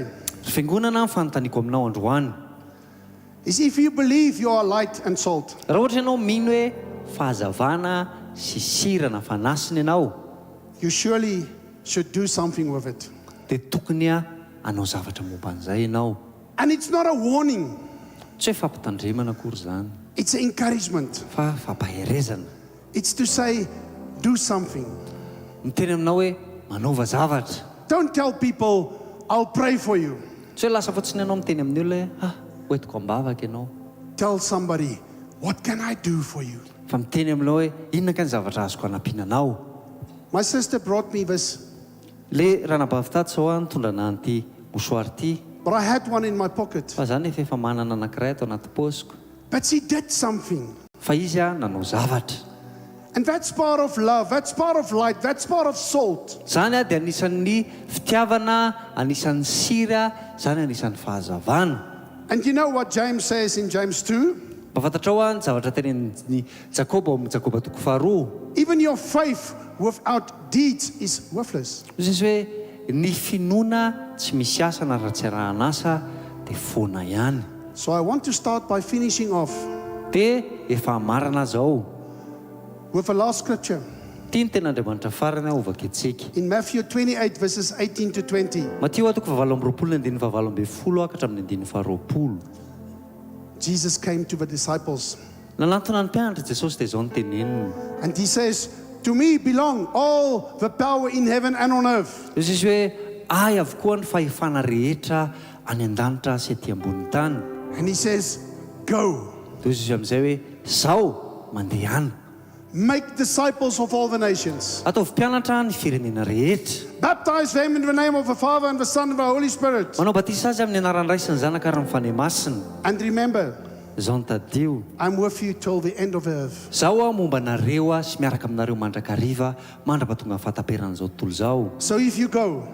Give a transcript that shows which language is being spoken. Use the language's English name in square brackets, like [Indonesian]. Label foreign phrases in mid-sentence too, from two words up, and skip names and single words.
[Malagasy] Fiangonana ny fanontaniako aminao androany. [English] is if you believe you are light and salt, [Malagasy] Raha ohatra ianao mino hoe fahazavana sy sirana fanasiny ianao, [English] you surely should do something with it. [Malagasy] dia tokony hanao zavatra momba an'izay ianao. [English] And it's not a warning, [Malagasy] Tsy hoe fampitandremana akory izany, [English] it's an encouragement. [Malagasy] fa fampaherezana. [English] It's to say, do something. [Malagasy] Miteny aminao hoe manaova zavatra. [English] Don't tell people, I'll pray for you. [Malagasy] Tsy hoe lasa fotsiny ianao miteny amin'ny olona hoe hoentiko ambavaka ianao. [English] Tell somebody, what can I do for you? [Malagasy] Fa miteny aminao hoe inona ka ny zavatra azoko hanampiana anao. [English] My sister brought me this, [Malagasy] Le ranabavy tato zao nitondra an'ity mosoary ity, [English] but I had one in my pocket. [Malagasy] fa zany efa manana anankiray ato anaty paosiko. [English] But she did something. [Malagasy] Fa izy nanao zavatra. [English] And that's part of love, that's part of light, that's part of salt. [Malagasy] Zany dia anisan'ny fitiavana, anisan'ny sira, zany anisan'ny fahazavana. [English] And you know what James says in James 2? [Malagasy] Mba fantatrao ny zavatra tenen'ny Jakoba amin'ny Jakoba toko faharoa. [English] Even your faith without deeds is worthless. [Malagasy] Izy hoe ny finoana tsy misy asa na raha tsy arahana asa dia foana ihany. [English] So I want to start by finishing off [Malagasy] Dia efa marana zao. [English] with the last scripture [Malagasy] Tia ny ten'Andriamanitra farany ovaka antsika. [English] in Matthew 28 verses 18 to 20. [Malagasy] Matio toko 7:20 ny 12:20 ka hatramin'ny 20:20. [English] Jesus came to the disciples [Malagasy] Nanantona ny mpianatra Jesosy dia izao no teneniny. [English] and he says, to me belong all the power in heaven and on earth. [Malagasy] Izy hoe ay avokoa ny fahefana rehetra any an-danitra sy aty ambony tany. [English] And he says, go, [Malagasy] Dia izy amin'izay hoe zao mandeha any. [English] make disciples of all the nations. [Malagasy] Ataovy mpianatra ny firenena rehetra. [English] Baptize them in the name of the Father and the Son and the Holy Spirit. [Malagasy] Manao batisa azy amin'ny anaran'ny Ray sy ny Zanaka ary ny Fanahy Masina. [English] And remember, [Malagasy] Izao no tadio. [English] I'm with you till the end of the earth. [Malagasy] Zao momba nareo sy miaraka aminareo mandrakariva mandrapatonga ny fahataperan'izao tontolo izao. [English] So if you go,